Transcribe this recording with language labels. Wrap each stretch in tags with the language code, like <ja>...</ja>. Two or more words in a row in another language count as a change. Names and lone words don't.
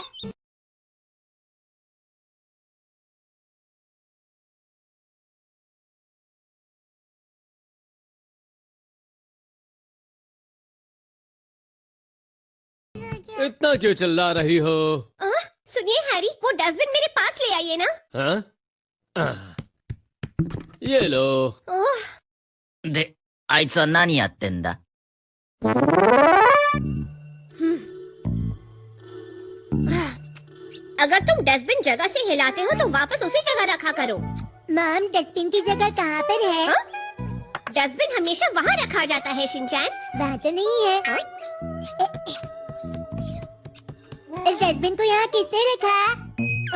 <hi>इतना क्यों चिल्ला रही हो? सुनिए हैरी, वो डस्टबिन मेरे पास ले आइए ना। हाँ? ये लो।</hi> <ja>で、あいつは何やってんだ</ja> <hi>अगर तुम डस्टबिन जगह से हिलाते हो तो वापस उसी जगह रखा करो। मॉम, डस्टबिन की जगह कहाँ पर है? हाँ? डस्टबिन हमेशा वहाँ रखा जाता है शिनचैन। वहाँ तो नहीं है। इस डस्टबिन को यहाँ किसने रखा?</hi>